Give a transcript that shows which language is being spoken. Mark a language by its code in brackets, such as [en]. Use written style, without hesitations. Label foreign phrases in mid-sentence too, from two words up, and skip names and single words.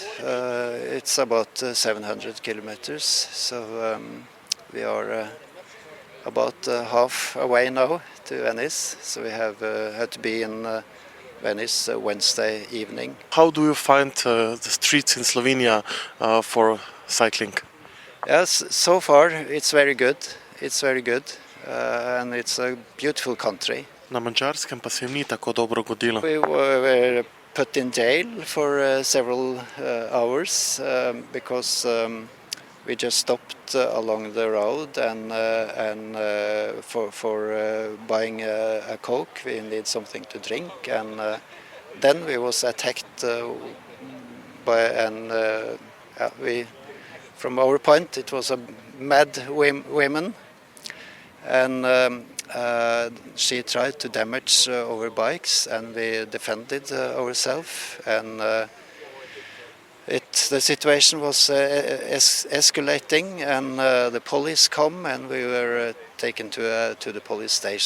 [en] It's about 700 kilometers, so we are about half away now to Venice, so we have had to be in Venice Wednesday evening. How do you find the streets in Slovenia for cycling? Yes, so far it's very good. It's very good, and it's a beautiful country. [sl] Na Madžarskem pa se jim ni tako dobro godilo. [en] We were put in jail for several hours because we just stopped along the road and for buying a Coke. We need something to drink, and then we was attacked from our point it was a mad woman, and she tried to damage our bikes, and we defended ourselves, and the situation was escalating, and the police come, and we were taken to the police station.